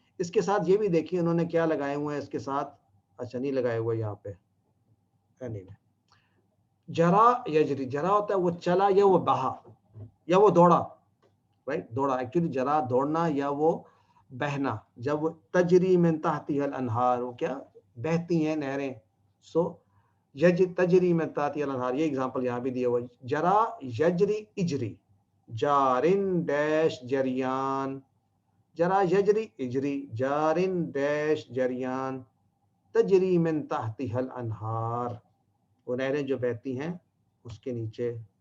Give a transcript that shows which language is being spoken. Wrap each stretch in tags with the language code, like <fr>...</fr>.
<ur>اس کے ساتھ یہ بھی دیکھیے انہوں نے کیا لگائے ہوئے ہیں اس کے ساتھ. اچھا نہیں لگائے ہوئے یہاں پہ.</ur> <ar>جرا یجری.</ar> <ur>جرا ہوتا ہے وہ چلا یا وہ بہا یا وہ دوڑا. رائٹ. دوڑا ایکچولی جرا دوڑنا یا وہ بہنا. جب وہ</ur> <ar>تجری من تحتها الانہار،</ar> <ur>وہ کیا بہتی ہیں نہریں.</ur> <ar>سو تجری من تحتها الانہار.</ar> <ur>یہ اگزامپل یہاں بھی دیا ہوا.</ur> <ar>جرا یجری اجری. جارن ڈیش جریان. جرا یجری اجری جارن ڈیش جریان. تجری من تحتها الانہار،</ar> <ur>وہ نہریں جو بہتی ہیں اس کے نیچے.</ur>